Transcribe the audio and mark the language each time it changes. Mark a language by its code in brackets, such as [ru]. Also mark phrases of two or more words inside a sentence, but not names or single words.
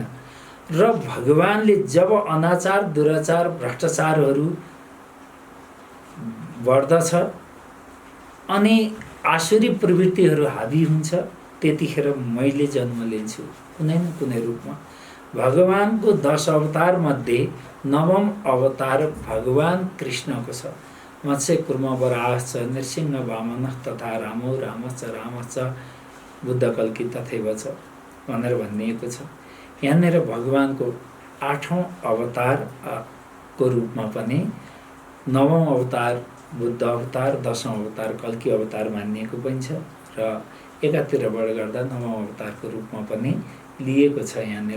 [ne] र भगवानले जब अनाचार, दुराचार, भ्रष्टाचारहरू बढ्दछ अनि आसुरी प्रवृत्तिहरू हाबी हुन्छ, त्यतिखेर मैले जन्म लिन्छु कुनै न कुनै रूपमा। भगवानको 10 अवतार मध्ये 9औं अवतार भगवान कृष्णको छ। [sa] मत्स्य कुर्म वराहश्च नृसिंह वामनः तथा रामो रामश्च बुद्ध कल्की तथैव च [ne] भनेर भनिएको छ। यहाँनिर भगवानको 8औं अवतारको रूपमा पनि 9औं अवतार बुद्ध अवतार, 10औं अवतार कल्की अवतार मानिएको पनि छ र एकातिरबाट गर्दा 9औं अवतारको रूपमा पनि लिएको छ यहाँनिर।